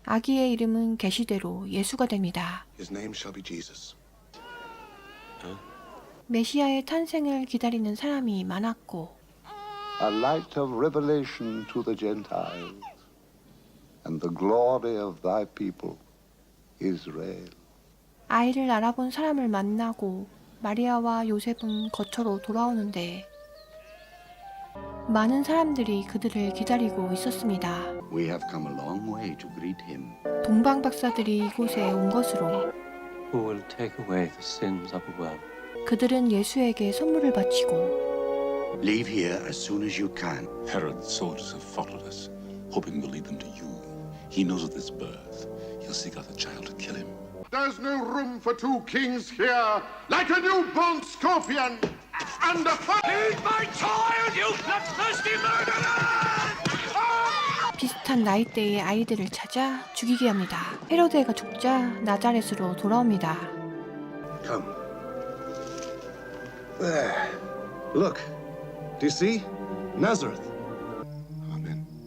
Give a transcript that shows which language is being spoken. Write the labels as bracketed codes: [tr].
[ko] 아기의 이름은 계시대로 예수가 됩니다. [en] His name shall be Jesus. [ko] 메시아의 탄생을 기다리는 사람이 많았고 [en] a light of revelation to the Gentiles, and the glory of thy people, Israel. [ko] 아이를 알아본 사람을 만나고 마리아와 요셉은 거처로 돌아오는데 많은 사람들이 그들을 기다리고 있었습니다. [en] We have come a long way to greet him. [ko] 동방 박사들이 이곳에 온 것으로 [en] Who will take away the sins of the world? [ko] 그들은 예수에게 선물을 바치고 [en] Leave here as soon as you can. Herod's soldiers have followed us, hoping we'll lead them to you. He knows of this birth. He'll seek out the child to kill him. There's no room for two kings here, like a newborn scorpion and a fire. Leave my child, you bloodthirsty murderer! [ko] 비슷한 나이대의 아이들을 찾아 죽이게 합니다. 헤로데가 죽자 나자렛으로 돌아옵니다. [en] Come. There. Look. Do you see? Nazareth. Amen.